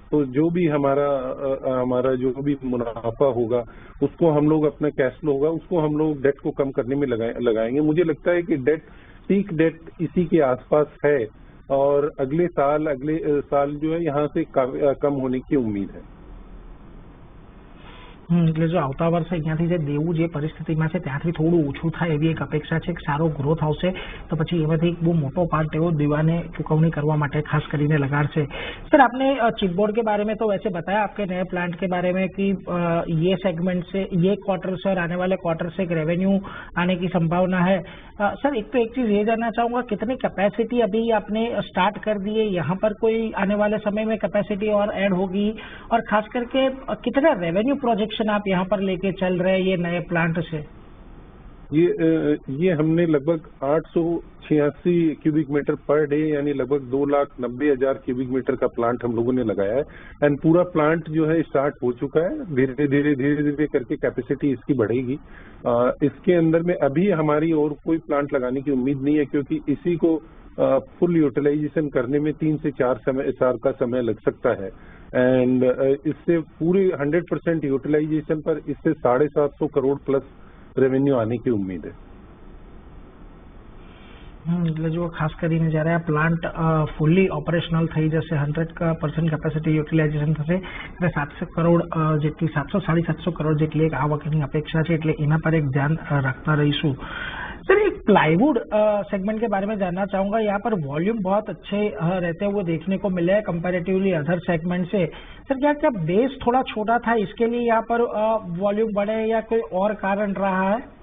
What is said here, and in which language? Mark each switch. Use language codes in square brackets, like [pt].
[hi] तो जो भी हमारा जो भी मुनाफा होगा उसको हम लोग, अपना कैश फ्लो होगा उसको हम लोग डेट को कम करने में लगाएंगे। मुझे लगता है कि पीक डेट इसी के आसपास है, और अगले साल जो है यहाँ से कम होने की उम्मीद है। [gu] એટલે જો આવતા વર્ષે અહીંયાથી જે દેવું જે પરિસ્થિતિમાં છે ત્યાંથી થોડું ઓછું થાય એવી એક અપેક્ષા છે કે સારો ગ્રોથ આવશે તો પછી એમાંથી એક બહુ મોટો પાર્ટ એવો દેવાને ચૂકવણી કરવા માટે ખાસ કરીને लगाड़શે। [hi] सर आपने चिपबोर्ड के बारे में तो वैसे बताया आपके नए प्लांट के बारे में कि ये सेगमेंट से ये क्वार्टर से और आने वाले क्वार्टर से एक रेवेन्यू आने की संभावना है। सर एक तो एक चीज ये जानना चाहूंगा कितनी कैपेसिटी अभी आपने स्टार्ट कर दी है, यहाँ पर कोई आने वाले समय में कैपेसिटी और ऐड होगी और खास करके कितना रेवेन्यू प्रोजेक्शन आप यहाँ पर लेके चल रहे हैं ये नए प्लांट से? ये हमने लगभग 886 क्यूबिक मीटर पर डे यानी लगभग 2,90,000 क्यूबिक मीटर का प्लांट हम लोगों ने लगाया है एंड पूरा प्लांट जो है स्टार्ट हो चुका है। धीरे धीरे करके कैपेसिटी इसकी बढ़ेगी। इसके अंदर में अभी हमारी और कोई प्लांट लगाने की उम्मीद नहीं है क्योंकि इसी को फुल यूटिलाइजेशन करने में 3 से 4 साल का समय लग सकता है एंड इससे पूरी 100% यूटिलाइजेशन पर इससे 750 करोड़ प्लस रेवेन्यू आने की उम्मीद है। [gu] એટલે જો ખાસ કરીને જ્યારે આ પ્લાન્ટ ફુલ્લી ઓપરેશનલ થઈ જશે 100% કેપેસિટી યુટિલાઇઝેશન થશે એટલે 700 કરોડ જેટલી 700-750 કરોડ જેટલી એક આવકની અપેક્ષા છે એટલે એના પર એક ધ્યાન રાખતા રહીશું। [hi] सर एक प्लाईवुड सेगमेंट के बारे में जानना चाहूंगा, यहाँ पर वॉल्यूम बहुत अच्छे रहते हुए देखने को मिले हैं कंपैरेटिवली अदर सेगमेंट से। सर क्या बेस थोड़ा छोटा था इसके लिए यहाँ पर वॉल्यूम बढ़े या कोई और कारण रहा है?